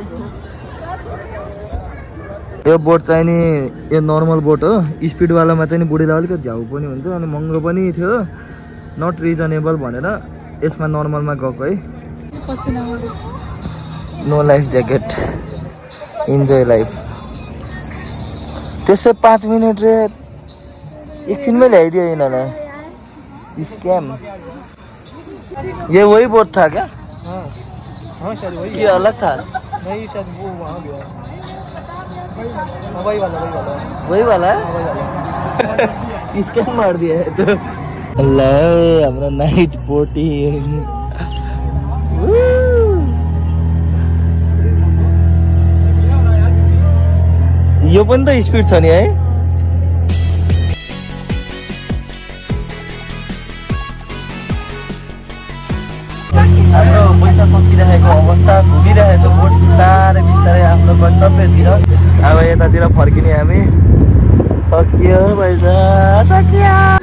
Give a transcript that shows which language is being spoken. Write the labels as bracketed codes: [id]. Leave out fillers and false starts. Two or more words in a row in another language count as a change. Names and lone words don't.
[ne] यो बोट चाहिँ नि यो नर्मल बोट हो स्पिडवालामा चाहिँ बुढीलाई अलिकति झ्याउ पनि हुन्छ अनि महँगो पनि थियो [en] not reasonable [ne] भनेर यसमा नर्मलमा गएको है [en] no life jacket enjoy life [ne] त्यसै 5 मिनट रे एकछिनमै ल्याइदियो यिनीहरूलाई स्क्याम [hi] ये वही बोट था क्या ये अलग था नहीं शायद वो वहाँ गया वही वाला है स्कैम मार दिया है तो अल्लाह हमारा [en] night boating [ne] यो पनि त स्पिड छ नि है हाम्रो पैसा सकिरहेको अवस्था घुमिरहेको बोट बिस्तारै बिस्तारै आफ्नो गन्तव्यतिर अब यतातिर फर्किने हामी सकियो पैसा सकियो